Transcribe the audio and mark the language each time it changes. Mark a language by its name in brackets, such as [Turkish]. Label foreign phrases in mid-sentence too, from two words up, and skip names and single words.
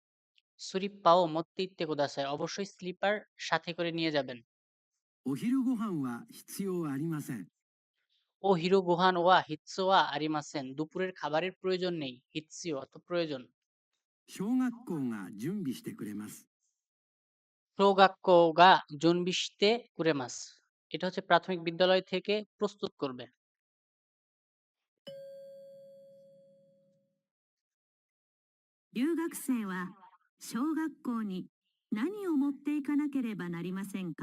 [Japanese] スリッパを持って行ってください, [Bangla] অবশ্যই স্লিপার সাথে করে নিয়ে যাবেন। [Japanese] お昼ご飯は必要ありません。お昼ご飯は必要ありません, [Bangla] দুপুরের খাবারের প্রয়োজন নেই, হিৎসিও অর্থ প্রয়োজন। [Japanese] 小学校が準備してくれます。小学校が準備してくれます, [Bangla] এটা হচ্ছে প্রাথমিক বিদ্যালয় থেকে প্রস্তুত করবে। [Japanese] 留学生は小学校に何を持っていかなければなりませんか？